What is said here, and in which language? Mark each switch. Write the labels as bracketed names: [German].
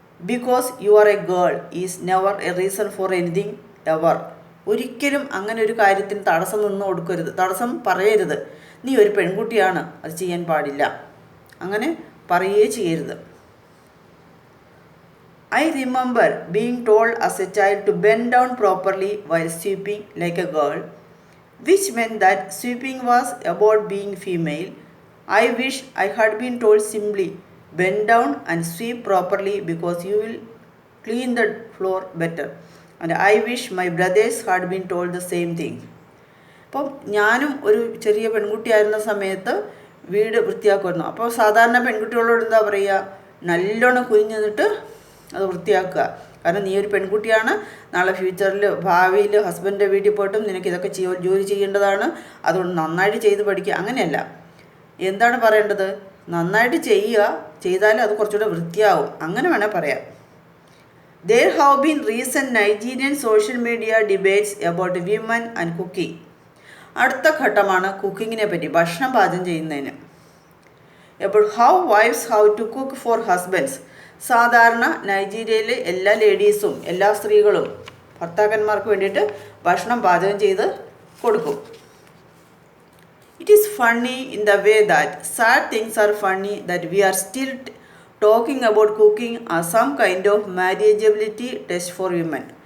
[English] Because you are a girl is never a reason for anything ever. [Malayalam] ഒരിക്കലും അങ്ങനെ ഒരു കാര്യത്തിന് തടസ്സം നിന്ന് കൊടുക്കരുത്, തടസ്സം പറയരുത്. നീ ഒരു പെൺകുട്ടിയാണ്, അത് ചെയ്യാൻ പാടില്ല, അങ്ങനെ പറയുകയേ ചെയ്യരുത്. [English] I remember being told as a child to bend down properly while sweeping like a girl, which meant that sweeping was about being female. I wish I had been told simply, bend down and sweep properly because you will clean the floor better. And I wish my brothers had been told the same thing. [Malayalam] അപ്പം ഞാനും ഒരു ചെറിയ പെൺകുട്ടിയായിരുന്ന സമയത്ത് വീട് വൃത്തിയാക്കുമായിരുന്നു. അപ്പോൾ സാധാരണ പെൺകുട്ടികളോട് എന്താ പറയുക, നല്ലോണം കുനിഞ്ഞു നിന്നിട്ട് അത് വൃത്തിയാക്കുക. കാരണം നീ ഒരു പെൺകുട്ടിയാണ്, നാളെ ഫ്യൂച്ചറിൽ ഭാവിയിൽ ഹസ്ബൻഡിൻ്റെ വീട്ടിൽ പോയിട്ടും നിനക്ക് ഇതൊക്കെ ജോലി ചെയ്യേണ്ടതാണ്, അതുകൊണ്ട് നന്നായിട്ട് ചെയ്ത് പഠിക്കുക. അങ്ങനെയല്ല, എന്താണ് പറയേണ്ടത്, നന്നായിട്ട് ചെയ്യുക, ചെയ്താൽ അത് കുറച്ചുകൂടെ വൃത്തിയാവും, അങ്ങനെ വേണേൽ പറയാം. [English] There have been recent Nigerian social media debates about women and cooking. [Malayalam] അടുത്ത ഘട്ടമാണ് കുക്കിങ്ങിനെ പറ്റി, ഭക്ഷണം പാചകം ചെയ്യുന്നതിന്. [English] About how wives have to cook for husbands. [Malayalam] സാധാരണ നൈജീരിയയിലെ എല്ലാ ലേഡീസും, എല്ലാ സ്ത്രീകളും ഭർത്താക്കന്മാർക്ക് വേണ്ടിയിട്ട് ഭക്ഷണം പാചകം ചെയ്ത് കൊടുക്കും. [English] It is funny in the way that sad things are funny that we are still talking about cooking are some kind of marriageability test for women.